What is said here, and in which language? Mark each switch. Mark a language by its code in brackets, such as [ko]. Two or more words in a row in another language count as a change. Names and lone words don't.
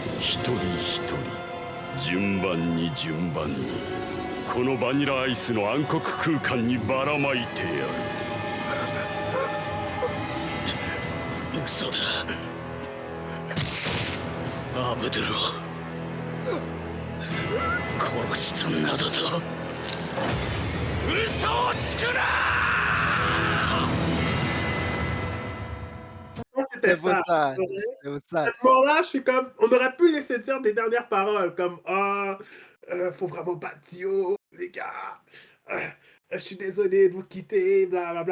[ja] 一人一人順番に順番にこのバニラアイスの暗黒空間にばらまいてやる。嘘だ。アブドゥルを殺したなどと嘘をつくな。 [fr] C'était C'est pour ça. ça. Ouais. C'est pour ça. À ce moment-là, je suis comme, on aurait pu laisser dire des dernières paroles, comme, faut vraiment pas Dio, les gars. Je suis désolé de vous quitter, blablabla.